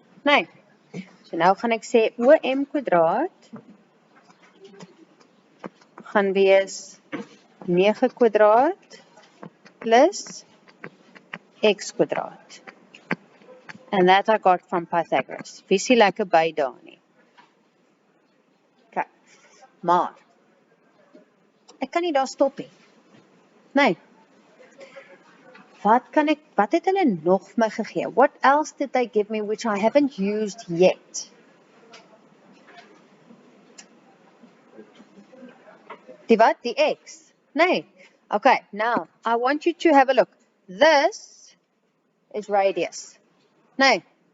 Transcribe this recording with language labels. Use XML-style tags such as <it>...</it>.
<af>Nee. So nou gaan ek sê OM kwadraat gaan wees 9 kwadraat plus x kwadraat.</af> <en>And that I got from Pythagoras.</en> <af>Visie lekker by daar nie. Okay. Maar ek kan nie daar stop nie. Nee. Wat het hulle nog vir my gegee?</af> <en>What else did they give me which I haven't used yet?</en> <af>Die wat? Die x? Nee.</af> <en>Okay, now I want you to have a look. This is radius. Nee.</en>